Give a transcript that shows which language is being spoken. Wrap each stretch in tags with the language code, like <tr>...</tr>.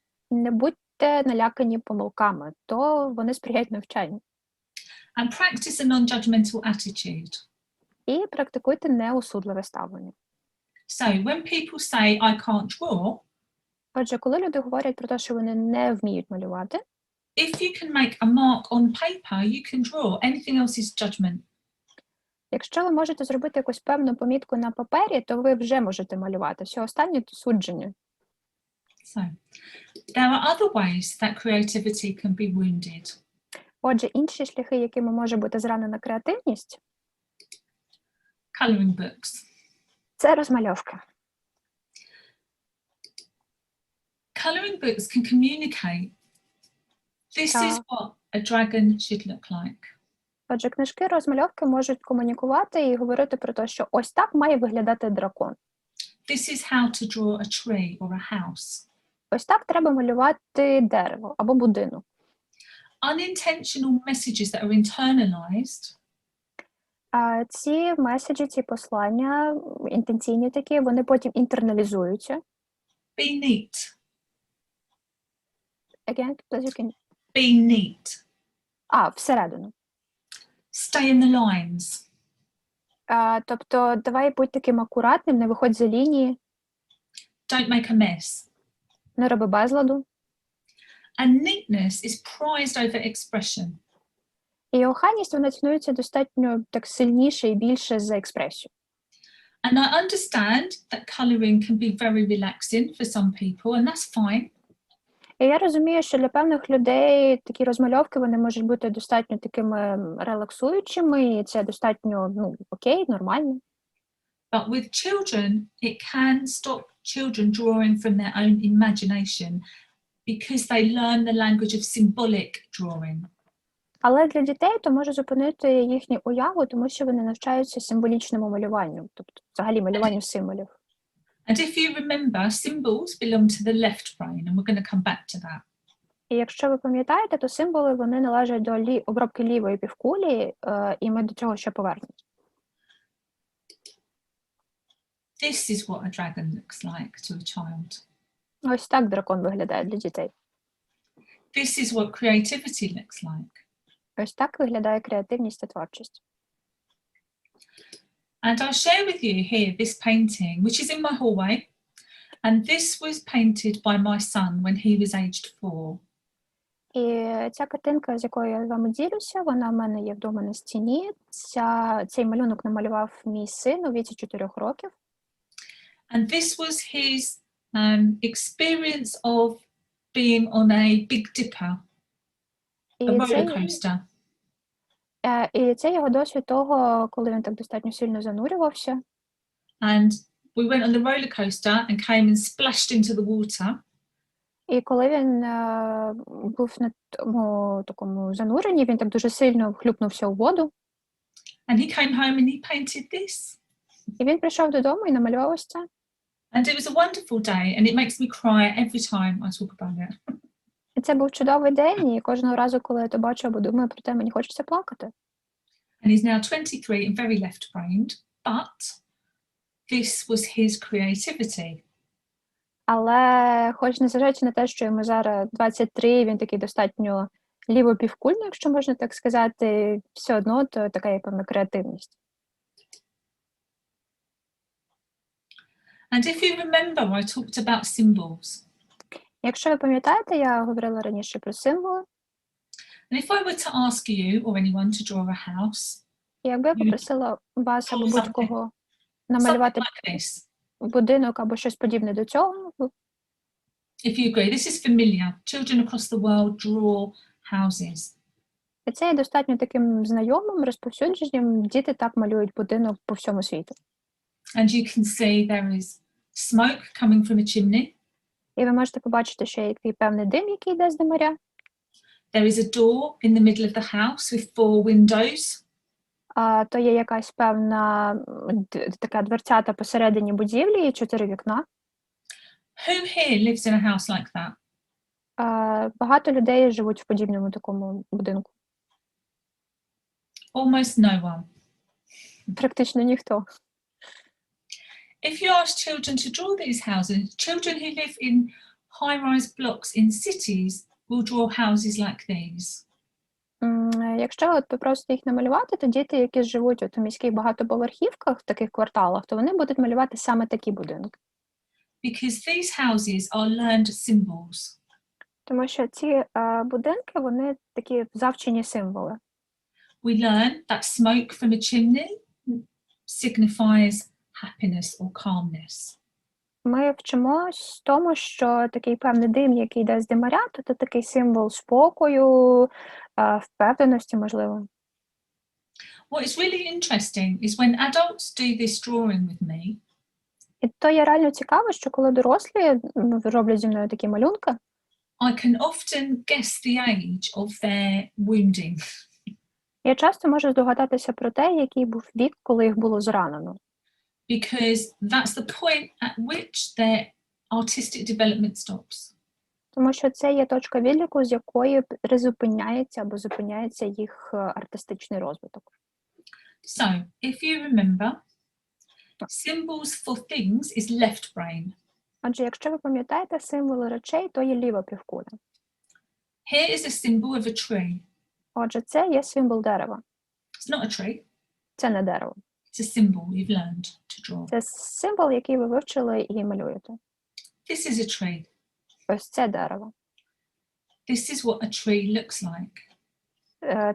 <uk>Не будьте налякані помилками, то вони сприяють навчанню.</uk> <en>And practice a non-judgmental attitude.</en> <uk>І практикуйте неосудливе ставлення.</uk> <en>So when people say, I can't draw,</en> <uk>Отже, коли люди говорять про те, що вони не вміють малювати,</uk> <en>if you can make a mark on paper, you can draw. Anything else is judgment.</en> <uk>якщо ви можете зробити якусь певну помітку на папері, то ви вже можете малювати. Все останнє – то судження.</uk> <en>So there are other ways that creativity can be wounded.</en> <uk>Отже, інші шляхи, якими може бути зранена креативність –</uk> <en>Colouring books.</en> <uk>це розмальовки.</uk> <en>Colouring books can communicate. This is what a dragon should look like.</en> <uk>Отже, книжки-розмальовки можуть комунікувати і говорити про те, що ось так має виглядати дракон.</uk> <en>This is how to draw a tree or a house.</en> <uk>Ось так треба малювати дерево або будинок.</uk> <en>Unintentional messages that are internalized</en> <uk>А ці меседжі, ці послання, інтенційні такі, вони потім інтерналізуються.</uk> <en>be neat. Again, please, you can... Be neat.</en> <uk>Всередину.</uk> <en>Stay in the lines.</en> <uk>Тобто, давай будь таким акуратним, не виходь за лінії,</uk> <en>Don't make a mess.</en> <uk>не роби безладу.</uk> <en>And neatness is prized over expression.</en> <uk>І охайність, вона цінується достатньо так сильніше і більше за експресію.</uk> <en>And I understand that colouring can be very relaxing for some people, and that's fine.</en> <uk>І я розумію, що для певних людей такі розмальовки, вони можуть бути достатньо такими релаксуючими, і це достатньо, окей, нормально.</uk> <en>But with children, it can stop children drawing from their own imagination because they learn the language of symbolic drawing.</en> <uk>Але для дітей то може зупинити їхню уяву, тому що вони навчаються символічному малюванню, тобто взагалі малюванню символів.</uk> <en>And if you remember, symbols belong to the left brain, and we're going to come back to that.</en> <uk>І якщо ви пам'ятаєте, то символи, вони належать до обробки лівої півкулі, і ми до цього ще повернемось.</uk> <en>This is what a dragon looks like to a child.</en> <uk>Ось так дракон виглядає для дітей.</uk> <en>This is what creativity looks like.</en> <uk>Ось так виглядає креативність та творчість.</uk> <en>And I'll share with you here this painting, which is in my hallway. And this was painted by my son when he was aged 4.</en> <uk>І ця картинка, з якою я з вами ділюся, вона в мене є вдома на стіні. Цей малюнок намалював мій син у віці 4 років.</uk> <en>And this was his experience of being on a Big Dipper, a roller coaster.</en> <uk>І це його досвід того, коли він так достатньо сильно занурювався.</uk> <en>And we went on the roller coaster and came and splashed into the water.</en> <uk>І коли він був на тому такому зануренні, він так дуже сильно хлюпнувся у воду.</uk> <en>And he came home and he painted this.</en> <uk>І він прийшов додому і намалював ось це.</uk> <en>And it was a wonderful day, and it makes me cry every time I talk about it.</en> <uk>І це був чудовий день, і кожного разу, коли я то бачу або думаю про те, мені хочеться плакати.</uk> <en>And he's now 23 and very left-brained, but this was his creativity.</en> <uk>Але хоч незважаючи на те, що йому зараз 23, він такий достатньо лівопівкульний, якщо можна так сказати, все одно то така є певна креативність.</uk> <en>And if you remember, I talked about symbols.</en> <uk>Якщо ви пам'ятаєте, я говорила раніше про символи.</uk> <en>And if I were to ask you or anyone to draw a house,</en> <uk>І якби я попросила вас або</uk> <en>Something.</en> <uk>будь-кого</uk> <en>something</en> <uk>намалювати</uk> <en>like this,</en> <uk>будинок або щось подібне до цього,</uk> <en>if you agree, this is familiar. Children across the world draw houses.</en> <uk>і це є достатньо таким знайомим, розповсюдженням. Діти так малюють будинок по всьому світу.</uk> <en>And you can see there is smoke coming from a chimney.</en> <uk>І ви можете побачити, що є який певний дим, який йде з димаря.</uk> <en>There is a door in the middle of the house with 4 windows.</en> <uk>То є якась певна така дверцята посередині будівлі і 4 вікна.</uk> <en>Who here lives in a house like that?</en> <uk>Багато людей живуть в подібному такому будинку.</uk> <en>Almost no one.</en> <uk>Практично ніхто.</uk> <en>If you ask children to draw these houses, children who live in high-rise blocks in cities will draw houses like these.</en> <uk>Якщо от попросити їх намалювати, то діти, які живуть от у міських багатоповерхівках, в таких кварталах, то вони будуть малювати саме такі будинки.</uk> <en>Because these houses are learned symbols.</en> <uk>Тому що ці будинки, вони такі завчені символи.</uk> <en>We learn that smoke from a chimney signifies happiness or calmness.</en> <uk>Ми вчимось тому, що такий певний дим, який йде з димаря, то це такий символ спокою, впевненості, можливо.</uk> <en>What is really interesting is when adults do this drawing with me,</en> <uk>І то є реально цікаво, що коли дорослі роблять зі мною такі малюнки,</uk> <en>I can often guess the age of their wounding.</en> <uk>я часто можу здогадатися про те, який був вік, коли їх було зранено.</uk> <en>Because that's the point at which their artistic development stops.</en> <uk>Тому що це є точка відліку, з якої призупиняється або зупиняється їх артистичний розвиток.</uk> <en>So, if you remember, symbols for things is left brain.</en> <uk>Адже якщо ви пам'ятаєте, символи речей, то є ліва півкуля.</uk> <en>Here is a symbol of a tree.</en> <uk>Отже, це є символ дерева.</uk> <en>It's not a tree,</en> <uk>Це не дерево.</uk> <en>it's a symbol you've learned to draw.</en> <uk>Це символ, який ви вивчили і малюєте.</uk> <en>This is a tree.</en> <uk>Ось це дерево.</uk> <en>This is what a tree looks like.</en>